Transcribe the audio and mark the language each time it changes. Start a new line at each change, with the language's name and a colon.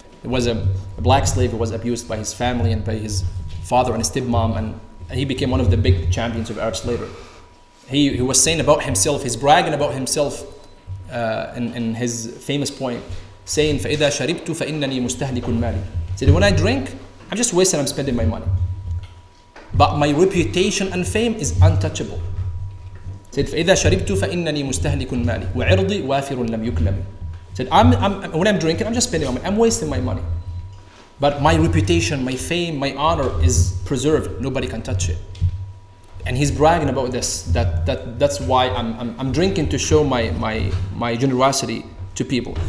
English: It was a black slave who was abused by his family and by his father and his stepmom, and he became one of the big champions of Arab slavery. He was saying about himself, he's bragging about himself in his famous poem, saying,
Arabic: فَإِذَا شَرِبْتُ فَإِنَّنِي مُسْتَهْلِكٌ مَالِي.
English: He said, when I drink, I'm just wasting, I'm spending my money. But my reputation and fame is untouchable. He said,
Arabic: فَإِذَا شَرِبْتُ فَإِنَّني مُسْتَهْلِكٌ مَالِي وَعِرْضِي وَافِرٌ لَمْ يُكْلَمِ.
English: Said, when I'm drinking, I'm just spending my money. I'm wasting my money. But my reputation, my fame, my honor is preserved. Nobody can touch it. And he's bragging about this. That's why I'm drinking to show my generosity to people.